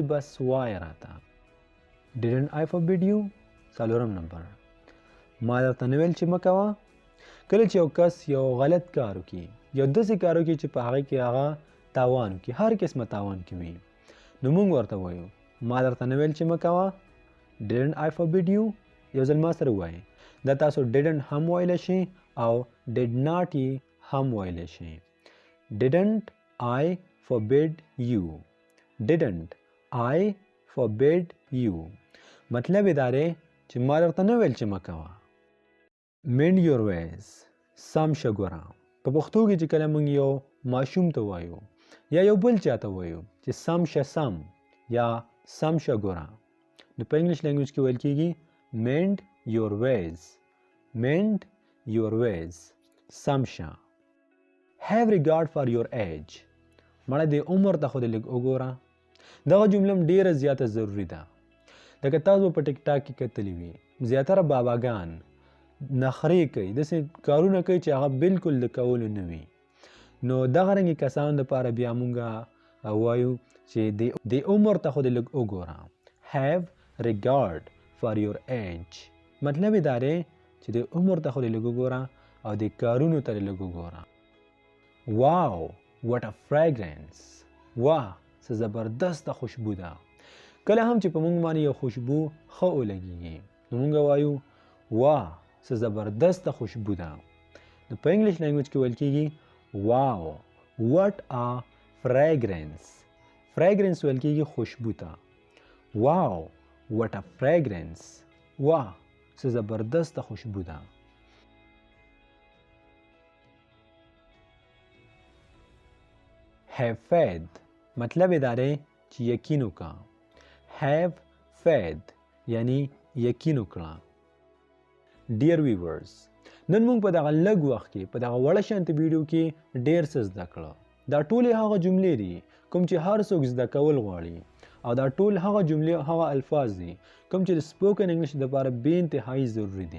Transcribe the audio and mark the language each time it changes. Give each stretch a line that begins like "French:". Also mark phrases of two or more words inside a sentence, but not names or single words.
Pashto: بس وایه راته
English: Didn't I forbid you
Pashto: څلورم نمبر ما درته نه ویل چې مه کوه کله چې یو کس یو غلط کار وکړي یو داسې کار وکړي چې په هغه کې هغه تاوان وکړي هر قسمه تاوان کې وي نو موږ ورته وایو ما درته نه ویل چې مه کوه
English: Didn't I forbid you
Pashto: یو ځل ما سره ووایي دا تاسو didn't هم ویلی شئ او
English: did not
Pashto: یې هم ویلی شئ
English: Didn't I forbid you Didn't I forbid you
Pashto: مطلب یې دا دی چې ما درته نه ویل چې مه کوه
English: Mend your ways
Pashto: سم شه ګوره په پښتو کې چې کله موږ یو ماشوم ته وایو یا یو بل چا ته وایو چې سم شه سم یا سم شه ګوره نو په
English: English language
Pashto: کې ویل کېږي
English: Mend your ways Mend your ways
Pashto: سم شه
English: Have regard for your age
Pashto: مړه دې عمر ته خو دې لږ وګوره دغه جمله هم ډېره زیاته ضروري ده لکه تاسو په ټیک ټاک کې کتلی وي زیاتره باباګان نخرې کوي داسې کارونه کوي چې هغه بالکل د کولو نه وي نو دغه رنګې کسانو دپاره بیا مونږ وایو چې د عمر ته خو دې لږ وګوره
English: Have regard for your age
Pashto: مطلب یې دا دی چې د عمر ته خو دې لږ وګوره او د کارونو ته دې لږ وګوره
English: Wow what a fragrance
Pashto: واه څه زبردسته خوشبو ده کله هم چې په موږ باندې یو خوشبو ښه ولګېږي نو موږ وایو واه څه زبردسته خوشبو ده نو په
English: English language
Pashto: کې ویل کېږي واو
English: what a fragrance fragrance
Pashto: ویل کېږي خوشبو ته واو
English: what a fragrance
Pashto: واه څه زبردسته خوشبو ده
English: have faith
Pashto: مطلب یې دا دی چې یقین وکړه
English: have faith
Pashto: یعنی یقین وکړه
English: Dear viewers
Pashto: نن موږ په دغه لږ وخت کې په دغه وړه شانتې ویډیو کې ډېر څه زده کړه دا ټولې هغه جملې دي کوم چې هر څوک زده کول غواړي او دا ټول هغه جملې او هغه الفاظ دي کوم چې د
English: spoken English
Pashto: لپاره بې انتهایی ضروري دي.